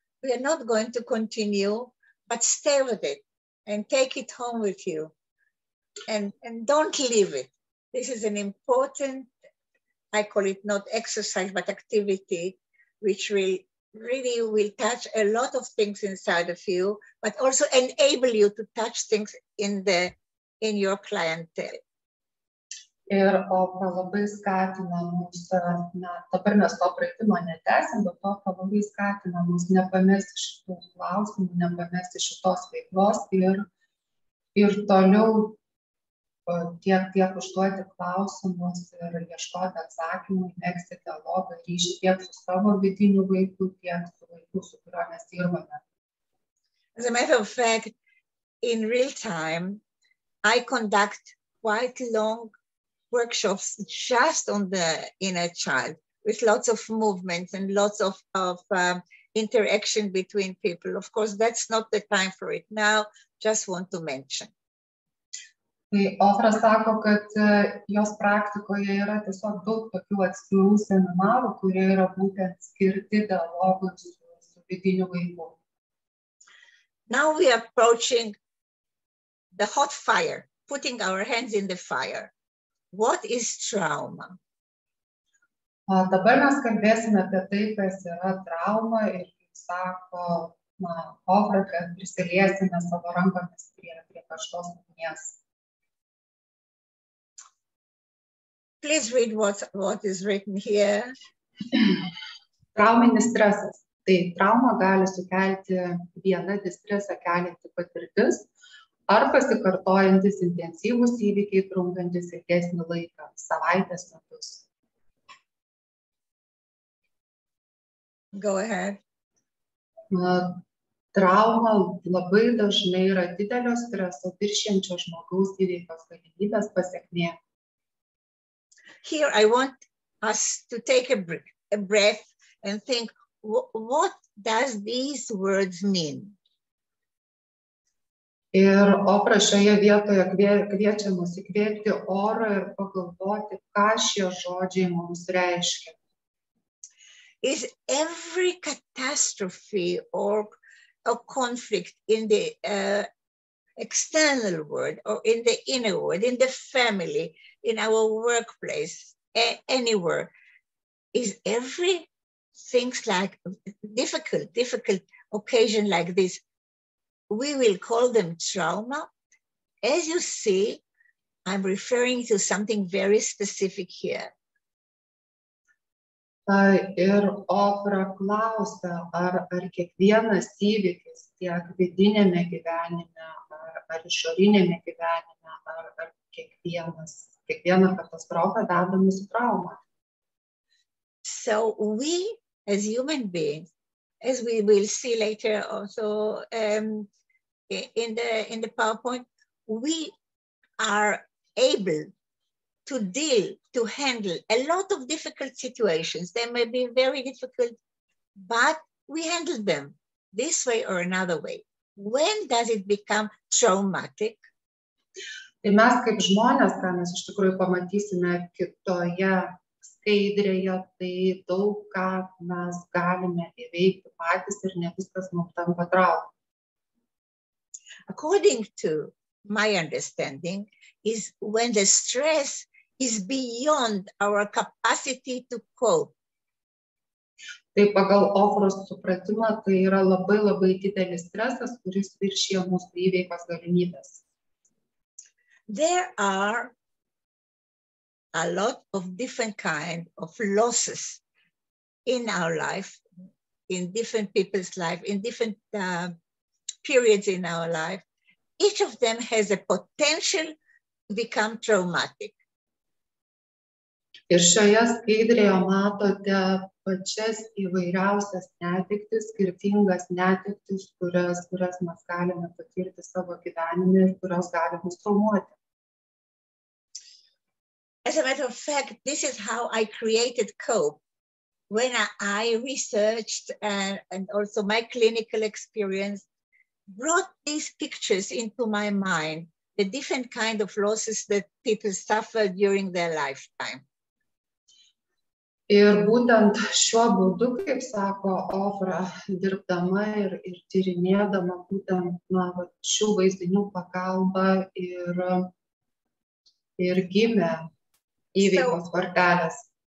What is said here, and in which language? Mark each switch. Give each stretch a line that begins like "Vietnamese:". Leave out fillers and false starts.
English: We are not going to continue, but stay with it and take it home with you, and don't leave it. This is an important, I call it not exercise, but activity, which will really touch a lot of things inside of you, but also enable you to touch things in your clientele.
Lithuanian: Ir Ofra labai skatina mus, dabar mes to praeitimo netęsim, bet Ofra labai skatina mus nepamesti šitų klausimų, nepamesti šitos veiklos ir toliau tiek užduoti klausimus ir ieškoti atsakymų, megzti dialogą, ryšį tiek su savo vidiniu vaiku, tiek su vaiku, su kuriuo mes dirbame.
English: As a matter of fact, in real time, I conduct quite long workshops just on the inner child, with lots of movements and lots of interaction between people. Of course, that's not the time for it now, just want to mention.
Lithuanian: Tai Ofra sako, kad jos praktikoje yra tiesiog daug tokių atskirų seminarų, kurie yra būtent skirti dialogui su vidiniu vaiku.
English: Now we are approaching the hot fire, putting our hands in the fire. What is trauma?
Lithuanian: Dabar mes kalbėsime apie tai, kas yra trauma ir, kaip sako Ofra, kad prisiliesime savo rankomis prie karštos ugnies.
English: Please read what is written here.
Lithuanian: Trauminis stresas. Tai trauma gali sukelti viena stresą kelianti patirtis ar pasikartojantis intensyvūs įvykiai trunkantis ilgesnį laiką, savaitės, metus.
English: Go ahead.
Lithuanian: Trauma labai dažnai yra didelio streso viršijančio žmogaus įveikos galimybės pasekmė.
English: Here I want us to take a breath and think, what does these words mean?
Lithuanian: Ir Ofra šioje vietoje kviečia mus įkvėpti orą ir pagalvoti, ką šie žodžiai mums reiškia.
English: Is every catastrophe or a conflict in the external world or in the inner world, in the family, in our workplace, anywhere, is every things like difficult occasion like this, we will call them trauma? As you see, I'm referring to something very specific here.
Lithuanian: Ir Ofra klausia, ar kiekvienas įvykis tiek vidinėme gyvenime, ar išorinėme gyvenime, ar kiekviena katastrofa veda mus į traumą.
English: So we, as human beings, as we will see later also in the PowerPoint, we are able to handle a lot of difficult situations. They may be very difficult, but we handle them this way or another way. When does it become traumatic?
Lithuanian: Tai mes kaip žmonės, ką mes iš tikrųjų pamatysime kitoje skaidrėje, tai daug ką mes galime įveikti patys ir ne viskas mums tampa trauma.
English: According to my understanding, is when the stress is beyond our capacity to cope.
Lithuanian: Tai pagal Ofros supratimą, tai yra labai didelis stresas, kuris viršija mūsų įveikos galimybės.
English: There are a lot of different kinds of losses in our life, in different people's life, in different periods in our life. Each of them has a potential to become traumatic.
Lithuanian: Ir šioje skaidrėje matote pačias įvairiausias netektis, skirtingas netektis, kurias mes galime patirti savo gyvenime ir kurios gali mus traumuoti.
English: As a matter of fact, this is how I created COPE, when I researched and also my clinical experience brought these pictures into my mind, the different kind of losses that people suffer during their lifetime.
Lithuanian: Ir būtent šiuo būdu, kaip sako Ofra, dirbdama ir tyrinėdama būtent šių vaizdinių pagalba ir gimė įveikos kortelės.